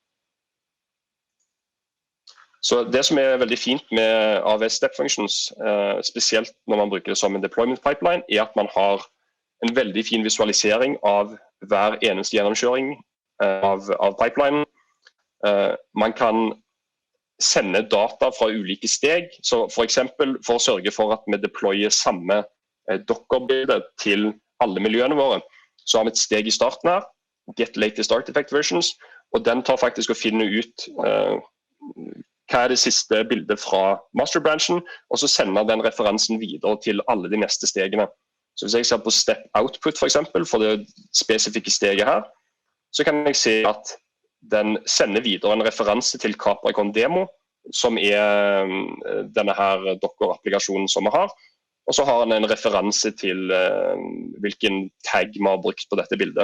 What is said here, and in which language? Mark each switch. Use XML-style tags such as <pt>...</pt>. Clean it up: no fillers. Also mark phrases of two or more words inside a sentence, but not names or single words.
<no>Så det som veldig fint med AWS Step Functions, spesielt når man bruker det som en</no> <en>deployment pipeline,</en> <no>at man har en veldig fin visualisering av hver eneste gjennomkjøring av pipelinen. Man kan sende data fra ulike steg, så for eksempel for å sørge for at vi deployer samme Docker-bilde til alle miljøene våre, så har vi et steg i starten her,</no> <en>get latest artifact versions,</en> <no>og den tar faktisk å finne ut hva det siste bildet fra masterbranchen, og så sender den referansen videre til alle de neste stegene. Så hvis jeg ser på</no> <en>step output</en> <no>for eksempel, for det spesifikke steget her, så kan jeg se at den sender videre en referanse til Capra demo, som denne her Docker-applikasjonen som vi har, og så har den en referanse til hvilken tag vi har brukt på dette bildet.</no>